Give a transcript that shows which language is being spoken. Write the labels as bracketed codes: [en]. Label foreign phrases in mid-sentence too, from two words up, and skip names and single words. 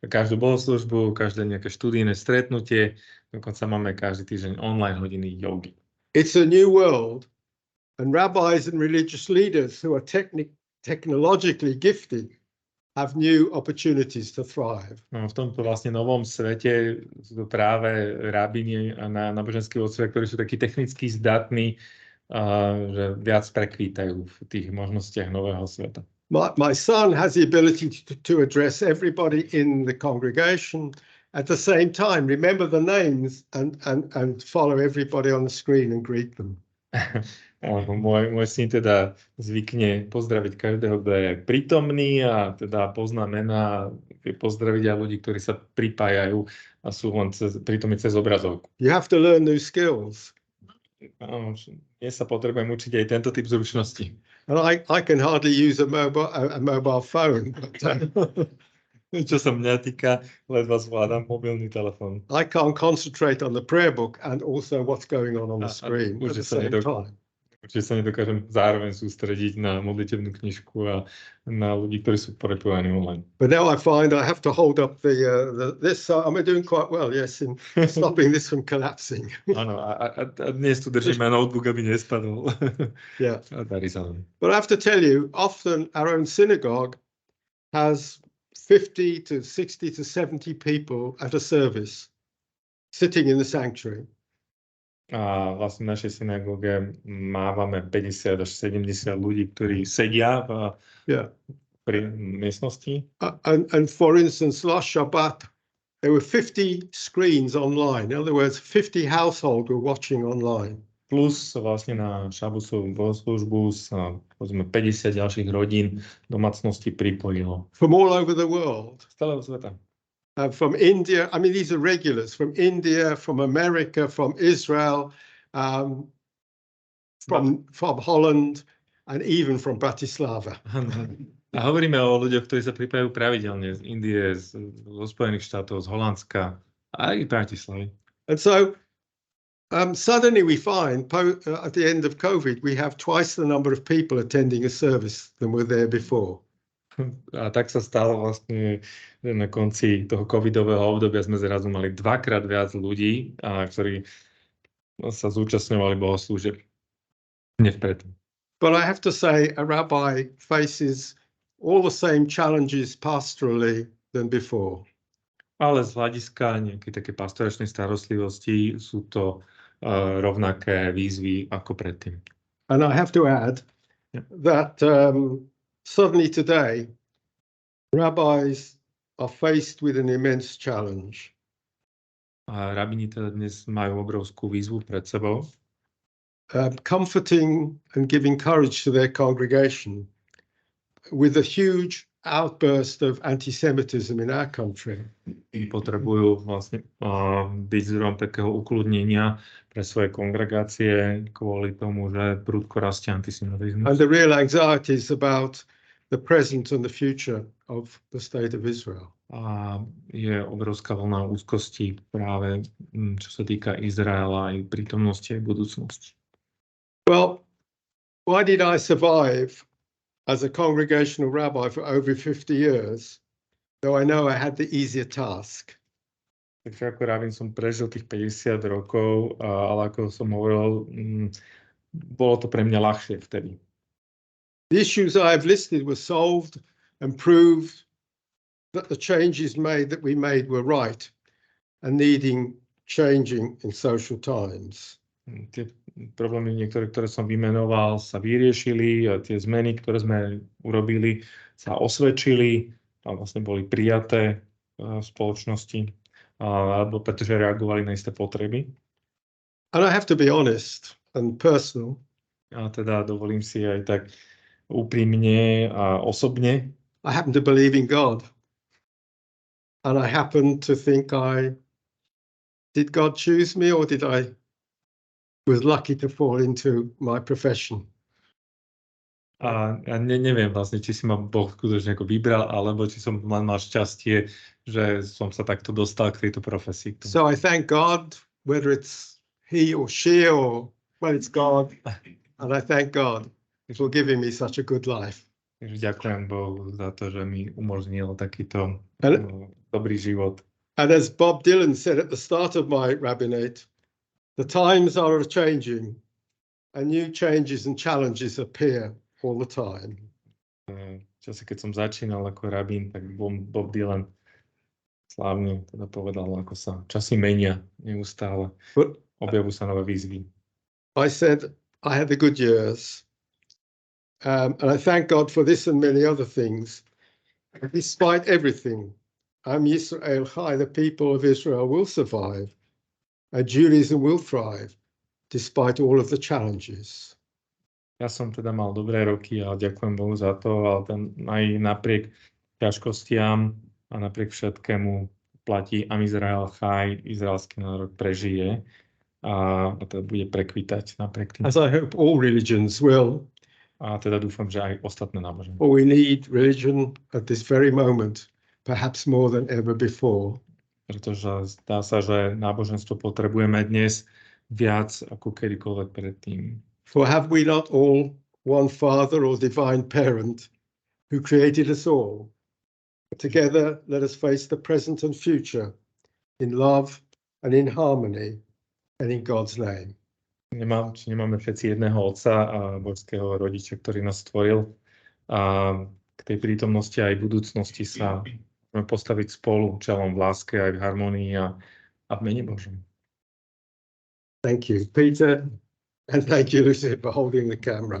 [sk] Každú bohoslúžbu, každé nejaké študijné stretnutie. Dokonca máme každý týždeň online hodiny jogy. [en] It's a new world, and rabbis and religious leaders who are technologically gifted have new opportunities to thrive. [sk] No, v tomto vlastne novom svete sú to práve rabíni a náboženskí otcovia, ktorí sú takí technicky zdatní, že viac prekvítajú v tých možnostiach nového sveta. [en] My son has the ability to address everybody in the congregation at the same time, remember the names and follow everybody on the screen and greet them. [sk] Môj syn teda zvykne pozdraviť každého, kto je prítomný a teda pozná mená, pozdraviť aj ľudí, ktorí sa pripájajú a sú len prítomní cez obrazovku. [en] You have to learn new skills. [sk] Dnes sa potrebujem učiť aj tento typ zručností. [en] And I can hardly use a mobile phone. [sk] Čo sa mňa týka, ledva zvládam mobilný telefón. [en] I can't concentrate on the prayer book and also what's going on the screen at the same time. [sk] Určite sa nedokážem zároveň sústrediť na modlitebnú knižku a na ľudí, ktorí sú prepojení online. [en] But now I find I have to hold up this. So I'm doing quite well, yes, in stopping this from collapsing. [sk] Áno, a dnes tu držím aj notebook, aby nespadol. [en] Yeah. [sk] A darí sa nám. [en] But I have to tell you, often our own synagogue has 50 to 60 to 70 people at a service sitting in the sanctuary. [sk] A vlastne v našej synagóge mávame 50 až 70 ľudí, ktorí sedia pri miestnosti. [en] And for instance, last Shabbat, there were 50 screens online. In other words, 50 households were watching online. [sk] Plus vlastne na šabusovú bohoslužbu sa povedzme 50 ďalších rodín domácnosti pripojilo. [en] From all over the world. [sk] Z celého sveta. [en] From India, I mean, these are regulars from India, from America, from Israel, from Holland, and even from Bratislava. [sk] A hovoríme o ľuďoch, ktorí sa pripájajú pravidelne z Indie, zo Spojených štátov, z Holandska, aj z Bratislavy. [en] And so suddenly we find at the end of COVID, we have twice the number of people attending a service than were there before. [sk] A tak sa stalo vlastne, že na konci toho covidového obdobia sme zrazu mali dvakrát viac ľudí, ktorí sa zúčastňovali bohoslúžieb. Nevpredtým. [en] But I have to say, a rabbi faces all the same challenges pastorally than before. [sk] Ale z hľadiska nejakej také pastoračnej starostlivosti sú to rovnaké výzvy ako predtým. [en] And I have to add that suddenly today, rabbis are faced with an immense challenge. [sk] A rabíni teda dnes majú obrovskú výzvu pred sebou. [en] Comforting and giving courage to their congregation with a huge outburst of anti-Semitism in our country. [sk] Potrebujú vlastne byť zdrojom takého ukludnenia pre svoje kongregácie kvôli tomu, že prudko rastie antisemitizmus. [en] And the real anxieties about the present and the future of the state of Israel. [sk] A je obrovská vlna úzkosti práve čo sa týka Izraela aj prítomnosti aj budúcnosti. [en] Well, why did I survive as a congregational rabbi for over 50 years, though I know I had the easier task? [sk] Takže ako rabín som prežil tých 50 rokov, ale ako som hovoril, bolo to pre mňa ľahšie vtedy. [en] The issues I have listed were solved and proved that the changes that we made were right and needing changing in social times. [sk] Tie problémy niektoré, ktoré som vymenoval, sa vyriešili a tie zmeny, ktoré sme urobili, sa osvedčili a vlastne boli prijaté v spoločnosti, alebo pretože reagovali na isté potreby. [en] And I have to be honest and personal. [sk] A teda dovolím si aj tak úprimne a osobne. [en] I happen to believe in God. And I happen to think did God choose me or did I was lucky to fall into my profession? [sk] A neviem vlastne, či si ma Boh skutočne ako vybral, alebo či som len mal šťastie, že som sa takto dostal k tejto profesii. [en] So I thank God, whether it's he or she or, well, it's God. And I thank God for giving me such a good life. [sk] Ďakujem Bohu za to, že mi umožnil takýto dobrý život. [en] And as Bob Dylan said at the start of my rabbinate, the times are changing and new changes and challenges appear all the time. [sk] V čase, keď som začínal ako rabín, tak Bob Dylan slávne teda povedal, ako sa časy menia neustále. Objavujú sa nové výzvy. [en] I said I had the good years, and I thank God for this and many other things. Despite everything, [he] Yisrael Chai, [en] the people of Israel will survive, and Judaism will thrive, despite all of the challenges. [sk] Ja som teda mal dobré roky a ďakujem Bohu za to, ale aj napriek ťažkostiam a napriek všetkému platí [he] Izrael Chai, [sk] izraelský národ prežije a teda bude prekvitať napriek tým. [en] As I hope all religions will. [sk] A teda dúfam, že aj ostatné náboženstva. [en] We need religion at this very moment, perhaps more than ever before. [sk] Pretože zdá sa, že náboženstvo potrebujeme dnes viac ako kedykoľvek predtým. [en] For have we not all one Father or divine parent who created us all? Together, let us face the present and future in love and in harmony and in God's name. [sk] Nemáme všetci jedného otca a božského rodiča, ktorý nás stvoril. A k tej prítomnosti aj budúcnosti sa môžeme postaviť spolu čelom v láske aj v harmonii a v mene Božom. [en] Thank you, Peter. And thank you, Lucy, for holding the camera.